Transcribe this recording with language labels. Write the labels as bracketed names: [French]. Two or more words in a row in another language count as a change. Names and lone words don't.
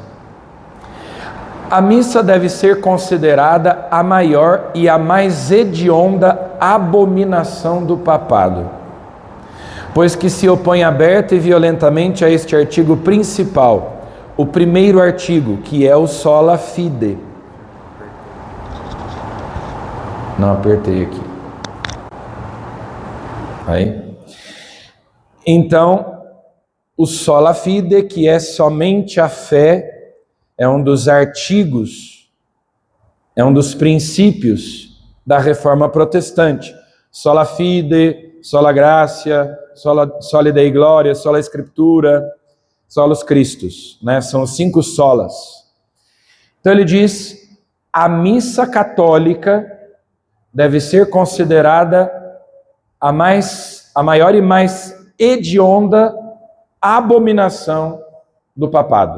[Portuguese] A missa deve ser considerada a maior e a mais hedionda abominação do papado, pois que se opõe aberta e violentamente a este artigo principal, o primeiro artigo, que é o [Latin] sola fide. [Portuguese] Não apertei aqui. Aí. Então, o [Latin] sola fide, [Portuguese] que é somente a fé, é um dos artigos, é um dos princípios da reforma protestante. [Latin] Sola fide, sola gratia, soli Dei gloria, sola scriptura, solus Christus, [Portuguese] né? São os 5 solas. Então ele diz, a missa católica deve ser considerada a maior e mais hedionda abominação do papado.